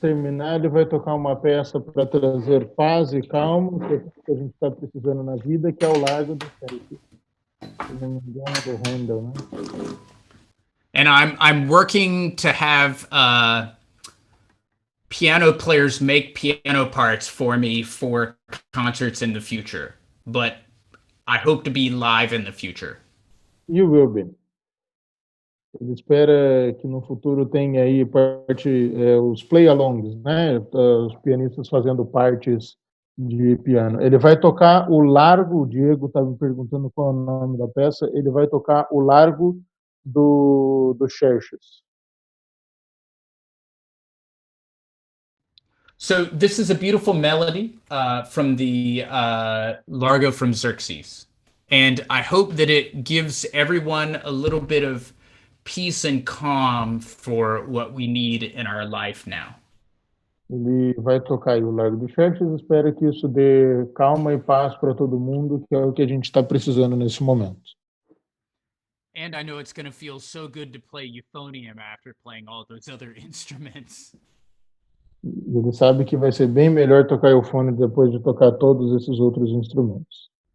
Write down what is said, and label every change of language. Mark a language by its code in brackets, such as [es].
[pt] terminar, ele vai tocar uma peça para trazer paz e calma, que a gente está precisando na vida, que é o Largo do Xerxes. Se não me engano, do Handel, né? [en] And I'm working to have piano players make piano parts for me for concerts in the future. But I hope to be live in the future. You will be. [pt] Ele espera que no futuro tenha aí os play-alongs, né? Os pianistas fazendo partes de piano. Ele vai tocar o Largo, o Diego estava me perguntando qual é o nome da peça, ele vai tocar o Largo do Xerxes. [en] So this is a beautiful melody from the Largo from Xerxes. And I hope that it gives everyone a little bit of peace and calm for what we need in our life now. [pt] Ele vai tocar aí o Largo do Xerxes, espero que isso dê calma e paz para todo mundo, que é o que a gente está precisando nesse momento. [en] And I know it's going to feel so good to play euphonium after playing all those other instruments. [pt] Ele sabe que vai ser bem melhor tocar eufone depois de tocar todos esses outros instrumentos.